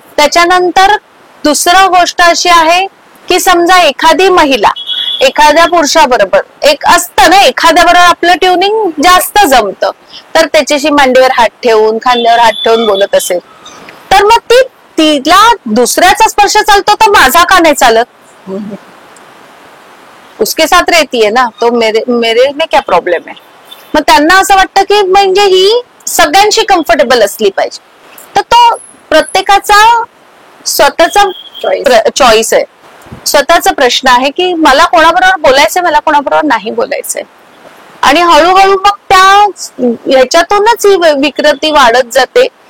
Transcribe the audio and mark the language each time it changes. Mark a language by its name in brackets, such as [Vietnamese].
[Marathi] त्याच्यानंतर दुसरं गोष्ट अशी आहे की समजा एखादी महिला एखाद्या पुरुषाबरोबर, एक असतं ना, एखाद्या बरोबर आपलं ट्युनिंग जास्त जमतं, तर त्याच्याशी मांडीवर हात ठेवून, खांद्यावर हात ठेवून बोलत असेल, तर मग तिला दुसऱ्याचा स्पर्श चालतो तर माझा का नाही चालत? [Hindi] उसके साथ रहती है ना, तो मेरे में क्या प्रॉब्लेम है. [Marathi] मग त्यांना असं वाटतं की म्हणजे ही सगळ्यांशी कम्फर्टेबल असली पाहिजे. तर तो प्रत्येकाचा स्वतःचा चॉईस आहे, स्वतःचा प्रश्न आहे की मला कोणाबरोबर बोलायचंय, मला कोणाबरोबर नाही बोलायचंय. आणि हळूहळू मग त्या ह्याच्यातूनच ही विकृती वाढत जाते.